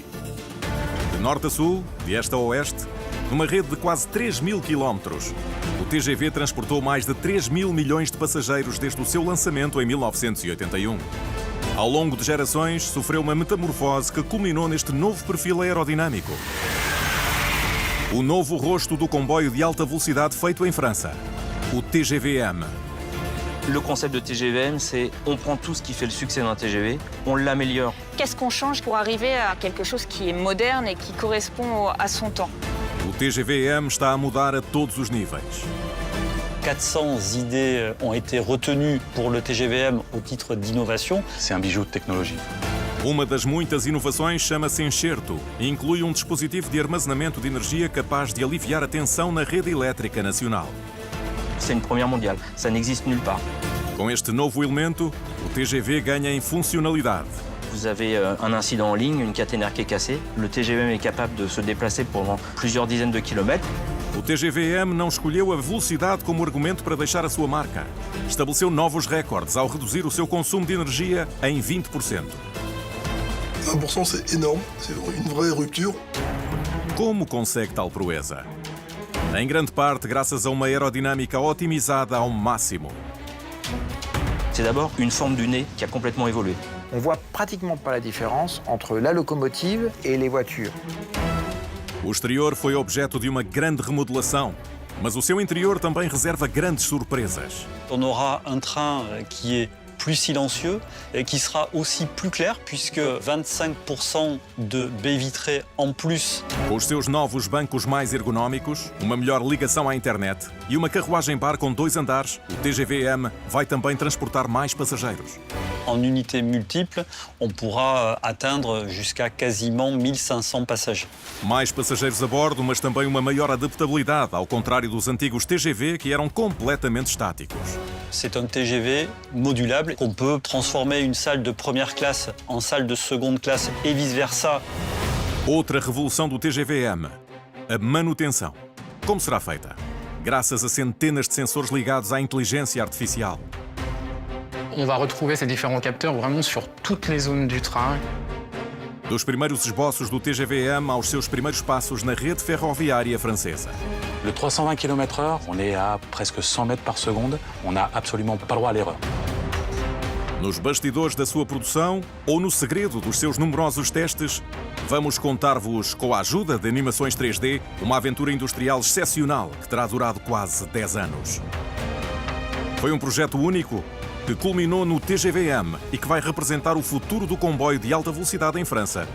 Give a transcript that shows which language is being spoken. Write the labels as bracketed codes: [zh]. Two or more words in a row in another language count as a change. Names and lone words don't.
[pt] De norte a sul, de este a oeste, numa rede de quase 3.000 quilómetros, o TGV transportou mais de 3.000 milhões de passageiros desde o seu lançamento em 1981. Ao longo de gerações, sofreu uma metamorfose que culminou neste novo perfil aerodinâmico. O novo rosto do comboio de alta velocidade feito em França, o TGV-M. [fr] Le concept de TGV-M, c'est on prend tout ce qui fait le succès d'un TGV, on l'améliore. Qu'est-ce qu'on change pour arriver à quelque chose qui est moderne et qui correspond à son temps? [pt] O TGV-M está a mudar a todos os níveis. [fr] 400 idées ont été retenues pour le TGV-M au titre d'innovation. C'est un bijou de technologie. [pt] Uma das muitas inovações chama-se Enxerto e inclui um dispositivo de armazenamento de energia capaz de aliviar a tensão na rede elétrica nacional. [fr] C'est une première mondiale, ça n'existe nulle part. [pt] Com este novo elemento, o TGV ganha em funcionalidade. [fr] Vous avez un incident en ligne, une caténaire qui est cassée. Le TGV-M est capable de se déplacer pendant plusieurs dizaines de kilomètres. [pt] O TGV-M não escolheu a velocidade como argumento para deixar a sua marca. Estabeleceu novos recordes ao reduzir o seu consumo de energia em 20%. [fr] 20%, c'est énorme, c'est une vraie rupture. [pt] Como consegue tal proeza? Em grande parte graças a uma aerodinâmica otimizada ao máximo. [fr] C'est d'abord une forme du nez qui a complètement évolué. On voit pratiquement pas la différence entre la locomotive et les voitures. [pt] O exterior foi objeto de uma grande remodelação, mas o seu interior também reserva grandes surpresas. [fr] On aura un train qui est plus silencieux et qui sera aussi plus clair puisque 25% de baies vitrées en plus. [pt] Com os seus novos bancos mais ergonómicos, uma melhor ligação à internet e uma carruagem-bar com 2 andares, o TGV-M vai também transportar mais passageiros. [fr] En unités multiples, on pourra atteindre jusqu'à quasiment 1500 passagers. [pt] Mais passageiros a bordo, mas também uma maior adaptabilidade, ao contrário dos antigos TGV que eram completamente estáticos. [fr] C'est un TGV modulable qu'on peut transformer une salle de première classe en salle de seconde classe et vice-versa. [pt] Outra revolução do TGV-M, a manutenção. Como será feita? Graças a centenas de sensores ligados à inteligência artificial. [fr] On va retrouver ces différents capteurs vraiment sur toutes les zones du train. [pt] Dos primeiros esboços do TGV-M aos seus primeiros passos na rede ferroviária francesa. [fr] Le 320 km/h, on est à presque 100 mètres par seconde. On n'a absolument pas le droit à l'erreur. [pt] Nos bastidores da sua produção ou no segredo dos seus numerosos testes, vamos contar-vos, com a ajuda de animações 3D, uma aventura industrial excepcional que terá durado quase 10 anos. Foi um projeto único que culminou no TGV-M e que vai representar o futuro do comboio de alta velocidade em França.